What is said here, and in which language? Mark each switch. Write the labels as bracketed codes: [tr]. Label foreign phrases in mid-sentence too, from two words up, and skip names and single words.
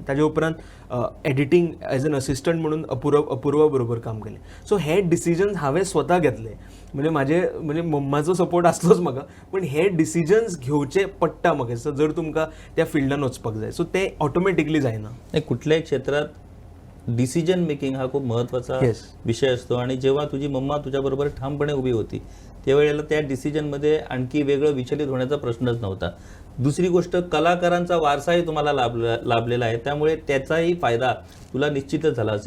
[kok] ताजे उपरांत [en] editing as an assistant [kok] म्हणून अपूर्वा बरोबर काम केलें. सो हे डिसिजन्स हांवें स्वता घेतले. म्हणजे मम्माचो सपोर्ट आसलोच म्हाका, पण हे डिसिजन्स घेवचे पडटा म्हाका दिसता जर तुमकां त्या फिल्डान वचपाक जाय. सो ते ऑटोमॅटिकली जायना. [mr] कुठल्याही क्षेत्रात [en] decision making [mr] हा खूप महत्त्वाचा [en] Yes. [mr] विषय असतो आणि जेव्हा तुझी मम्मा तुझ्याबरोबर ठामपणे उभी होती त्यावेळेला त्या डिसिजनमध्ये आणखी वेगळं विचलित होण्याचा प्रश्नच नव्हता. दुसरी गोष्ट, कलाकारांचा वारसाही तुम्हाला लाभलेला आहे, त्यामुळे त्याचाही फायदा तुला निश्चितच झाला असेल.